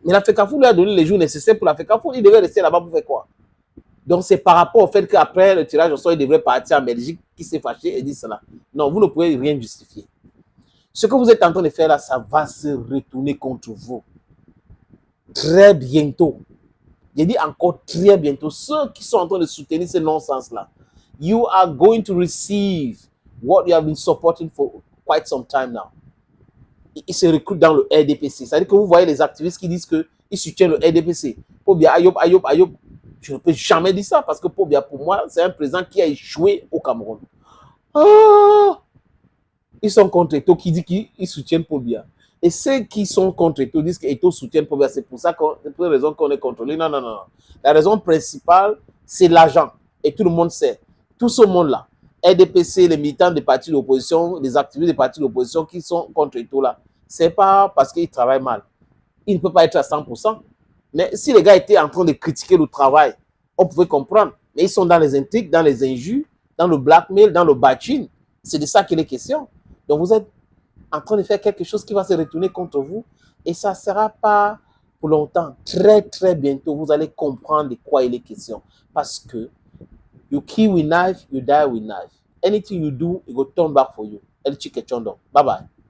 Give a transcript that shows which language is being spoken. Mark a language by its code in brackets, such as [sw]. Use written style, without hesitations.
[fr] Mais la FECAFOOT lui a donné les jours nécessaires pour la FECAFOOT. Il devait rester là-bas pour faire quoi? Donc, c'est par rapport au fait qu'après le tirage au sort, il devrait partir en Belgique, qui s'est fâché et dit cela. Non, vous ne pouvez rien justifier. Ce que vous êtes en train de faire là, ça va se retourner contre vous. Très bientôt. J'ai dit encore très bientôt. Ceux qui sont en train de soutenir ce non-sens-là, [en] you are going to receive what you have been supporting for quite some time now. [fr] Ils se recrutent dans le RDPC. C'est-à-dire que vous voyez les activistes qui disent qu'ils soutiennent le RDPC. Pobia, Ayoub. Je ne peux jamais dire ça parce que Pobia, pour moi, c'est un président qui a échoué au Cameroun. Oh! Ils sont contre Eto'o qui dit qu'ils soutiennent Pobia. Et ceux qui sont contre Eto'o disent qu'Eto'o soutient le peuple. C'est pour ça c'est pour la raison qu'on est contre lui. Non, non, non, non. La raison principale, c'est l'argent. Et tout le monde sait. Tout ce monde-là, RDPC, les militants des partis d'opposition, les activistes des partis d'opposition qui sont contre Eto'o là, c'est pas parce qu'ils travaillent mal. Il ne peut pas être à 100%. Mais si les gars étaient en train de critiquer le travail, on pouvait comprendre. Mais ils sont dans les intrigues, dans les injures, dans le blackmail, dans le bashing. C'est de ça qu'il est question. Donc vous êtes en train de faire quelque chose qui va se retourner contre vous et ça ne sera pas pour longtemps. Très, très bientôt, vous allez comprendre de quoi il est question. Parce que [en] you kill with knife, you die with knife. Anything you do, it will turn back for you. El Chique Chondo. Bye bye.